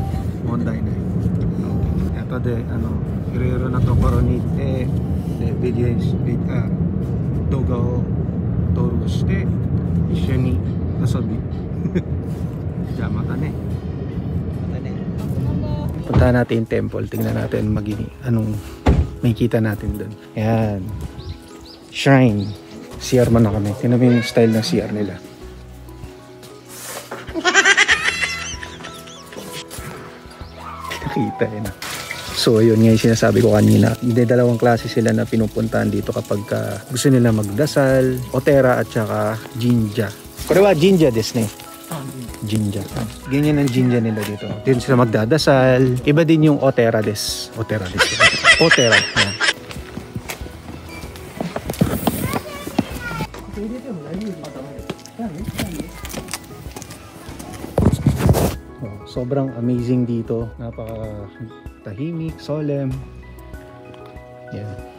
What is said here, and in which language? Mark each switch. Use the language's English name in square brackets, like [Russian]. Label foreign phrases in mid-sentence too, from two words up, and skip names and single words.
[Japanese] 問題ない。OK。後でいろいろなところに行ってで動画を登録して一緒に遊び。じゃあまたね。またね。 [Filipino] Punta natin yung temple, tingnan natin anong makikita natin doon. Ayan. Shrine. CR man na kami. Tingnan mo yung style ng CR nila. Nakita yun. So yun nga yung sinasabi ko kanina. Hindi, dalawang klase sila na pinupuntahan dito kapag gusto nila magdasal. Otera at saka jinja. [Japanese] これは神社ですね. Jinja. [Filipino] Ganyan ang jinja nila dito. Dito sila magdadasal. Iba din yung [Japanese] お寺です。お寺です. [Filipino] Otera. Yan. Sobrang amazing dito. Napaka tahimik, solemn. Yan.